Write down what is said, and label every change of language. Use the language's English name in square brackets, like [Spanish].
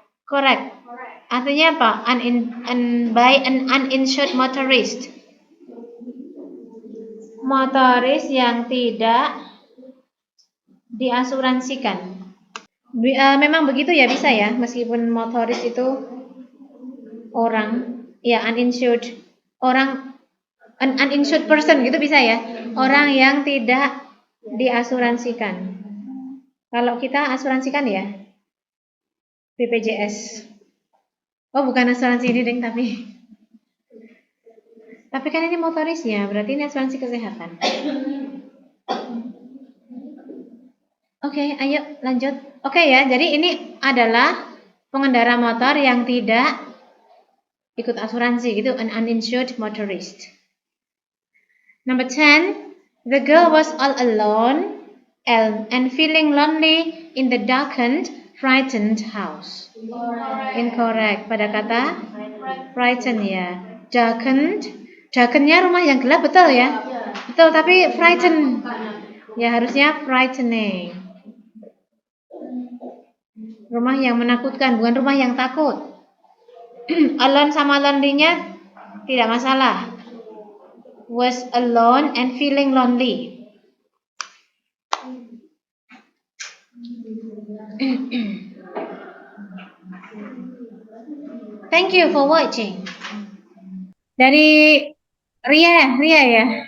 [English] Correct. [Indonesian] Artinya apa? [English] By an uninsured motorist. [Indonesian] Motoris yang tidak diasuransikan. Memang begitu ya, bisa ya, meskipun motoris itu orang, ya uninsured, orang uninsured person gitu bisa ya, orang yang tidak diasuransikan. Kalau kita asuransikan ya BPJS. Oh bukan asuransi ini deng, tapi kan ini motorisnya, berarti ini asuransi kesehatan. Oke, ayo lanjut. Oke ya, jadi ini adalah pengendara motor yang tidak ikut asuransi gitu, [English] an uninsured motorist. Number 10, the girl was all alone and feeling lonely in the darkened, frightened house. [Indonesian] Incorrect. Pada kata frightened ya. Darkened-nya rumah yang gelap, betul ya? Betul, tapi frightened ya harusnya frightening. Rumah yang menakutkan, bukan rumah yang takut. Alone sama lonely-nya tidak masalah. [English] Was alone and feeling lonely. Thank you for watching. [Indonesian] Dari Ria ya.